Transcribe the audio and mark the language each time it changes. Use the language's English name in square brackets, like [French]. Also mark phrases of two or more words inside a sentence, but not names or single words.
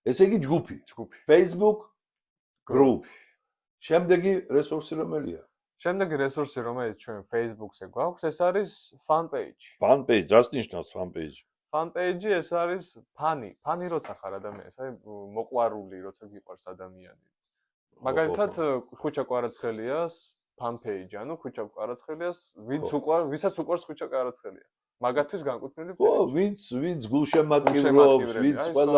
[Georgian] ესე იგი ჯგუფი. [English] Facebook group. [Georgian] შემდეგი რესურსი რომელია? შემდეგი რესურსი, რომელიც ჩვენ Facebook-ზე გვაქვს, ეს არის [English] fan page. Fan page, [Georgian] რას ნიშნავს [English] fan page? Fan page [Georgian] ეს არის ფანი როცა ხარ ადამიანს, აი მოყვარული როცა გიყვარს ადამიანი. მაგალითად ხუჩა კვარაცხელიას [English] fan page, [Georgian] ანუ ხუჩა კვარაცხელიას ვისაც უყვარს ხუჩა კვარაცხელია. მაგათთვის განკუთვნილი page. ხო, ვინც გულშემატკივრობს, ვინც ყველა